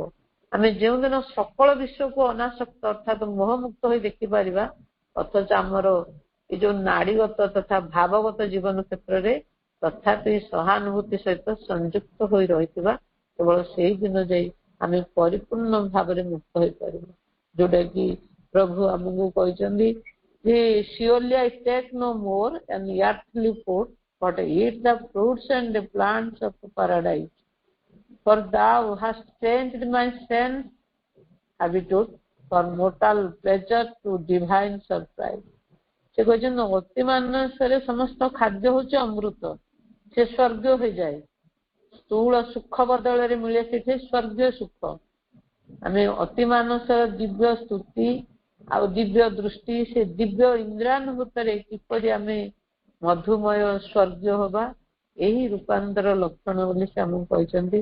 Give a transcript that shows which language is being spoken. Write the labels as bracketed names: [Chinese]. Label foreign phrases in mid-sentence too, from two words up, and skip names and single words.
[Odia] ଆମେ ଯେଉଁଦିନ ସକଳ ବିଶ୍ୱକୁ ଅନାସକ୍ତ ଅର୍ଥାତ୍ ମୋହମୁକ୍ତ ହୋଇ ଦେଖିପାରିବା, ଅଥଚ ଆମର ଏ ଯୋଉ ନାଡିଗତ ତଥା ଭାବଗତ ଜୀବନ କ୍ଷେତ୍ରରେ ତଥାପି ସହାନୁଭୂତି ସହିତ ସଂଯୁକ୍ତ ହୋଇ ରହିଥିବା, କେବଳ ସେଇ ଦିନ ଯାଇ ଆମେ ପରିପୂର୍ଣ୍ଣ ଭାବରେ ମୁକ୍ତ ହୋଇପାରିବା। ଯୋଉଟା କି ପ୍ରଭୁ ଆମକୁ କହିଛନ୍ତି ଯେ [English] surely I take no more an earthly food, but eat the fruits and the plants of paradise. For thou hast changed my sense habitude for mortal pleasure to divine surprise. [Odia] ସେ କହିଛନ୍ତି ଅତି ମାନସରେ ସମସ୍ତ ଖାଦ୍ୟ ହଉଛି ଅମୃତ, ସେ ସ୍ୱର୍ଗ ହୋଇଯାଏ। ସ୍ଥୂଳ ସୁଖ ବଦଳରେ ମିଳେ ସେଠି ସ୍ୱର୍ଗୀୟ ସୁଖ। ଆମେ ଅତି ମାନସର ଦିବ୍ୟ ସ୍ତୁତି ଆଉ ଦିବ୍ୟ ଦୃଷ୍ଟି, ସେ ଦିବ୍ୟ ଇନ୍ଦ୍ରାନୁଭୂତରେ କିପରି ଆମେ ମଧୁମୟ ସ୍ୱର୍ଗୀୟ ହବା, ଏହି ରୂପାନ୍ତର ଲକ୍ଷଣ ବୋଲି ସେ ଆମକୁ କହିଛନ୍ତି।